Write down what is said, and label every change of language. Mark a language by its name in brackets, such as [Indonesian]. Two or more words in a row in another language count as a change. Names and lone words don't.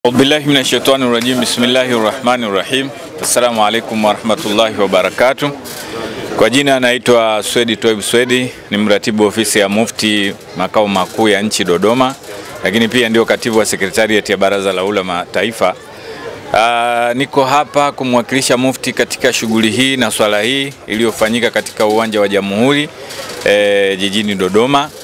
[Arabic] بالله من الشيطان الرجيم بسم الله الرحمن الرحيم السلام عليكم ورحمة الله وبركاته. [Swahili] Kwa jina naitwa Swedi Toib Swedi, ni mratibu ofisi ya Mufti makao makuu ya nchi Dodoma, lakini pia ndio katibu wa sekretariat ya Baraza la Ulama Taifa. Niko hapa kumwakilisha Mufti katika shughuli hii na swala hii iliyofanyika katika uwanja wa Jamhuri jijini Dodoma.